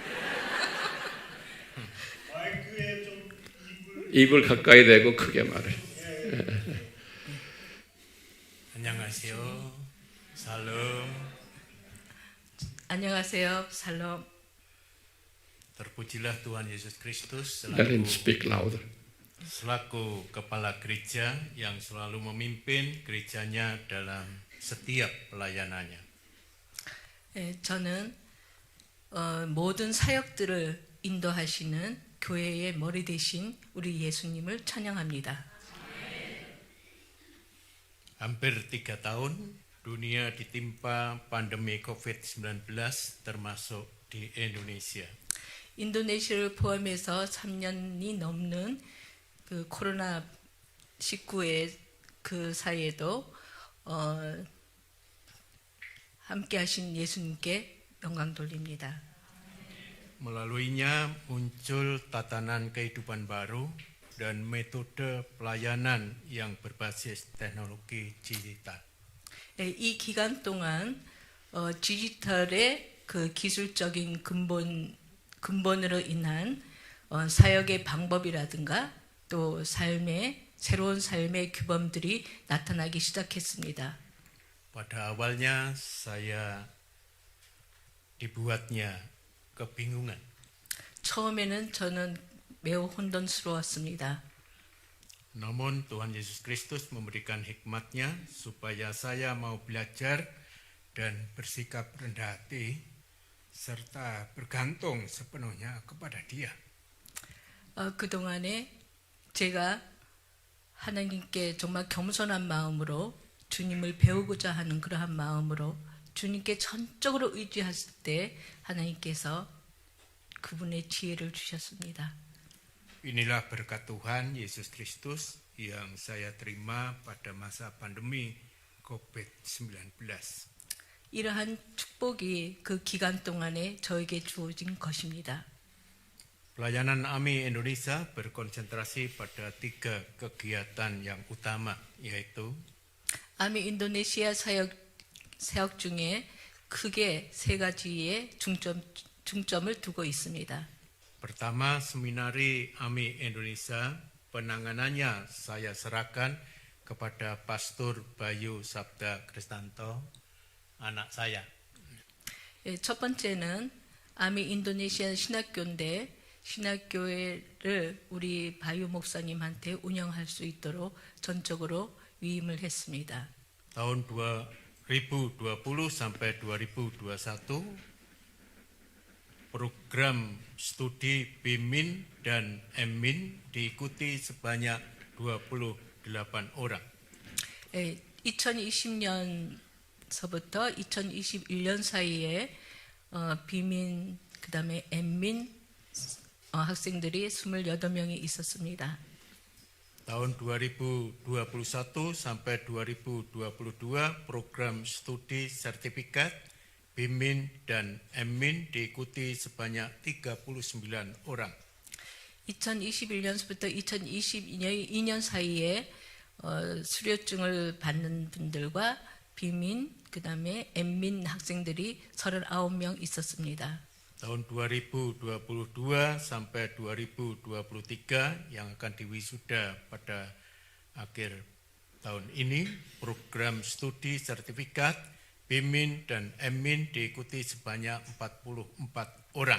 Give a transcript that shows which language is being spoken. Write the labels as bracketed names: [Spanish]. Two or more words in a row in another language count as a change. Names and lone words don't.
[Korean] 입을 가까이 대고 크게 말해. 안녕하세요. 살롬. 안녕하세요. 살롬. [Indonesian] Terpujilah Tuhan Yesus Kristus [English] Let him speak louder. [Indonesian] selaku kepala gereja yang selalu memimpin gerejanya dalam setiap pelayanannya. [Korean] 저는 모든 사역들을 인도하시는 교회의 머리 대신 우리 예수님을 찬양합니다. [Indonesian] Hampir 3 tahun dunia ditimpa pandemi COVID-19 termasuk di Indonesia. [Korean] 인도네시아를 포함해서 3년이 넘는 그 코로나 19의 그 사이에도 함께 하신 예수님께 영광 돌립니다. [Indonesian] Melaluinya muncul tatanan kehidupan baru dan metode pelayanan yang berbasis teknologi digital. [Korean] 이 기간 동안 디지털의 그 기술적인 근본으로 인한 사역의 방법이라든가 또 새로운 삶의 규범들이 나타나기 시작했습니다. [Indonesian] Pada awalnya saya dibuatnya kebingungan. [Korean] 처음에는 저는 매우 혼돈스러웠습니다. [Indonesian] Namun Tuhan Yesus Kristus memberikan hikmatnya supaya saya mau belajar dan bersikap rendah hati serta bergantung sepenuhnya kepada Dia. [Korean] 그동안에 제가 하나님께 정말 겸손한 마음으로 주님을 배우고자 하는 그러한 마음으로 주님께 전적으로 의지했을 때 하나님께서 그분의 지혜를 주셨습니다. [Indonesian] Inilah berkat Tuhan Yesus Kristus yang saya terima pada masa pandemi COVID-19. [Korean] 이러한 축복이 그 기간 동안에 저에게 주어진 것입니다. [Indonesian] Pelayanan AMI Indonesia berkonsentrasi pada 3 kegiatan yang utama, yaitu [Korean] 아미 인도네시아 사역 중에 크게 3가지의 중점을 두고 있습니다. [Indonesian] pertama, seminari AMI Indonesia, penanganannya saya serahkan kepada Pastor Bayu Sabda Kristanto, anak saya. [Korean] 첫 번째는 아미 인도네시아 신학교인데 신학교회를 우리 바유 목사님한테 운영할 수 있도록 전적으로 위임을 했습니다. [Indonesian] Tahun 2020 sampai 2021, program studi BIMIN dan EMIN diikuti sebanyak 28 orang. [Korean] 2020년서부터 2021년 사이에 비민 그다음에 엠민 학생들이 28명이 있었습니다. [Indonesian] Tahun 2021 sampai 2022 program studi sertifikat BIMIN dan EMMIN diikuti sebanyak 39 orang. [Korean] 2021년부터 2022년 사이에 수료증을 받는 분들과 비민 그다음에 엠민 학생들이 39명 있었습니다. [Indonesian] Tahun 2022 sampai 2023 yang akan diwisuda pada akhir tahun ini, program studi sertifikat BIMIN dan EMMIN diikuti sebanyak 44 orang.